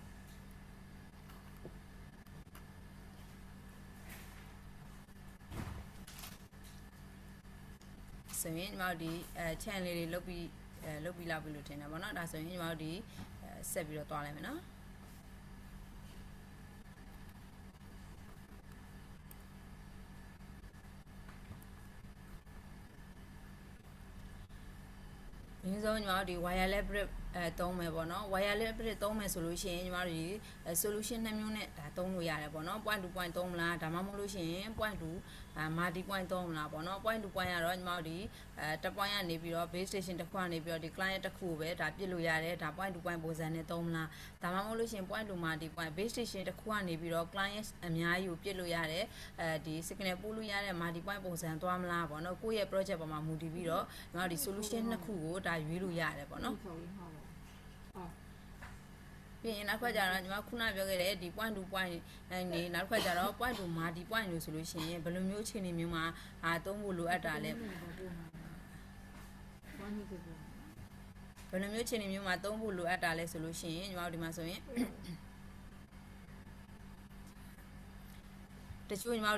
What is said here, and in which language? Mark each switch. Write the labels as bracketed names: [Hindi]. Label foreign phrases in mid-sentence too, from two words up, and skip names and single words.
[Burmese] ဆိုရင်ညီမတို့ဒီchannel လေးတွေလုပ်ပြီးလောက်ပြီလို့ထင်တယ်ပေါ့နော်ဒါဆိုရင်ညီမတို့ဒီဆက်ပြီးတော့တွားလိုက်မယ်နော်အရင်ဆုံးညီမတို့ဒီ [English] wireless bridge [Burmese] သုံးမယ်ပေါ့နော် [English] wireless bridge [Burmese] သုံးမယ်ဆိုလို့ ရှိရင်ညီမတို့ဒီ solution 2မျိုးနဲ့ဒါသုံးလို့ရတယ်ပေါ့နော် [English] point to point [Burmese] သုံးမလားဒါမှမဟုတ်လို့ရှိရင် [English] point to multi point [Burmese] သုံးမလားပေါ့နော် [English] point to point [Burmese] ကတော့ညီမတို့ဒီတစ် point ကနေပြီးတော့ [English] base station [Burmese] တစ်ခုကနေပြီးတော့ဒီ client တစ်ခုကိုပဲဒါပြစ်လို့ရတယ်ဒါ [English] point to point [Burmese] ပုံစံနဲ့သုံးမလားဒါမှမဟုတ်လို့ရှိရင် [English] point to multi point base station [Burmese] တစ်ခုကနေပြီးတော့ client အများကြီးကိုပြစ်လို့ရတယ်ဒီ signal ပို့လို့ရတဲ့ [English] multi point [Burmese] ပုံစံသွားမလားပေါ့နော်ကိုယ့်ရဲ့ project ပေါ်မှာမူတည်ပြီးတော့ညီမတို့ဒီ solution နှစ်ခုကိုဒါရွေးလို့ရတယ်ပေါ့နော် ပြီးရင်နောက်ခါကျတော့ညီမခုနပြောခဲ့တဲ့ဒီ [English] point to point [Burmese] နေနောက်ခါကျတော့ [English] point to multi point [Burmese] လို့ဆိုလို့ရှိရင်ဘယ်လိုမျိုးအခြေအနေမျိုးမှာသုံးဖို့လိုအပ်တာလဲဘယ်လိုမျိုးအခြေအနေမျိုးမှာသုံးဖို့လိုအပ်တာလဲဆိုလို့ရှိရင်ညီမတို့ဒီမှာဆိုရင်တချို့ညီမတို့